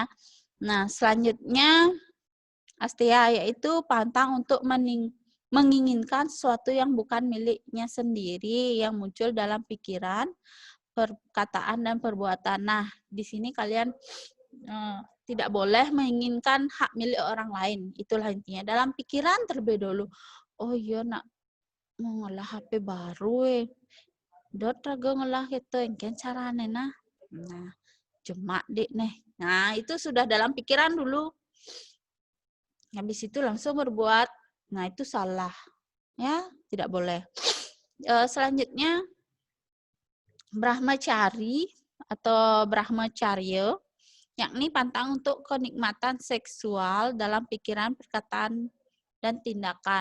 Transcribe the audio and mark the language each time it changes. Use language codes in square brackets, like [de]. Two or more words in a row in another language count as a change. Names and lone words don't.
[id] Nah, selanjutnya astia, yaitu pantang untuk menginginkan sesuatu yang bukan miliknya sendiri, yang muncul dalam pikiran, perkataan, dan perbuatan. Nah, di sini kalian tidak boleh menginginkan hak milik orang lain. Itulah intinya. Dalam pikiran terlebih dulu. [ban] Oh iya nak mau ngolah HP baru Dot raga ngolah itu engken carane nah. [id] Nah, cuma dek nih. Nah, itu sudah dalam pikiran dulu. Habis itu langsung berbuat. Nah, itu salah. Ya, tidak boleh. Selanjutnya brahmacari atau brahmacharya, yakni pantang untuk kenikmatan seksual dalam pikiran, perkataan, dan tindakan.